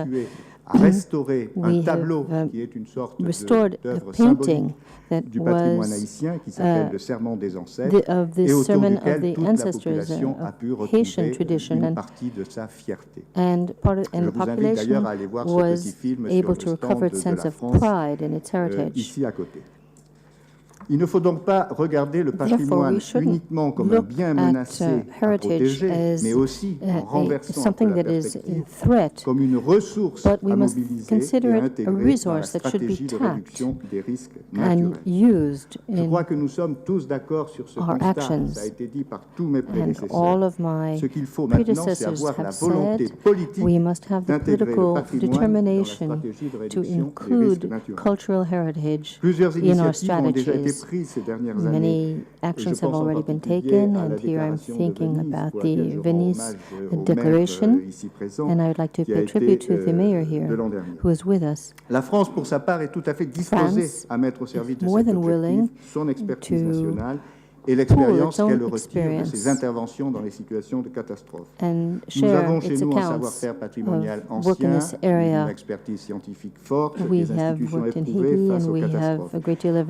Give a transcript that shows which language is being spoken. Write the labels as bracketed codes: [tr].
[en] We have restored a painting that was of the Sermon of the Ancestors, a Haitian tradition, and the population was able to recover its sense of pride in its heritage. [fr] Il ne faut donc pas regarder le patrimoine uniquement comme un bien menacé à protéger, mais aussi en renversant un peu la perspective comme une ressource à mobiliser et à intégrer dans la stratégie de réduction des risques naturels. Je crois que nous sommes tous d'accord sur ce constat, ça a été dit par tous mes prédécesseurs. Ce qu'il faut maintenant, c'est avoir la volonté politique d'intégrer le patrimoine dans la stratégie de réduction des risques naturels. Plusieurs initiatives ont déjà été [en] Many actions have already been taken, and here I'm thinking about the Venice Declaration, and I would like to pay tribute to the mayor here, who is with us. [fr] La France, pour sa part, est tout à fait disposée à mettre au service de cet objectif son expertise nationale et l'expérience qu'elle retire de ses interventions dans les situations de catastrophe. Nous avons chez nous un savoir-faire patrimonial ancien, une expertise scientifique forte, des institutions éprouvées face aux catastrophes.